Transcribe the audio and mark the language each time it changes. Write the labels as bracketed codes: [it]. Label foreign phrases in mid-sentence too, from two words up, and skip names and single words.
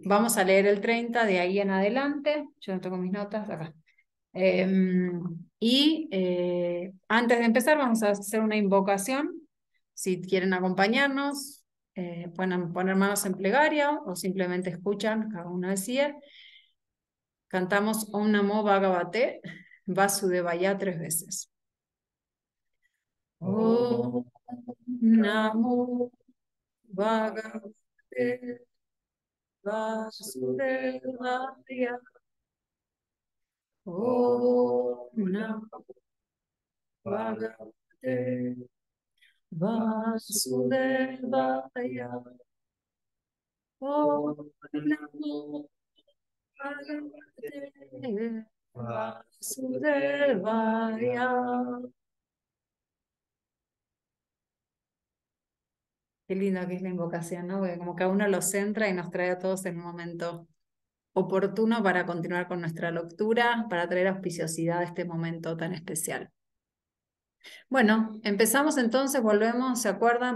[es] Vamos a leer el 30 de ahí en adelante. Yo no tengo mis notas acá. Antes de empezar vamos a hacer una invocación. Si quieren acompañarnos, pueden poner manos en plegaria o simplemente escuchan, cada uno decide. Cantamos [sa] Om Namo Bhagavate Vasudevaya [es] 3 veces. [sa] Om Namo Bhagavate Vasudevaya. Om Namo Bhagavate Vasudevaya. Om Namo Bhagavate Vasudevaya. [es] Qué linda que es la invocación, ¿no? Porque como que a uno lo centra y nos trae a todos en un momento oportuno para continuar con nuestra lectura, para traer auspiciosidad a este momento tan especial. Bueno, empezamos entonces, volvemos, ¿se acuerdan?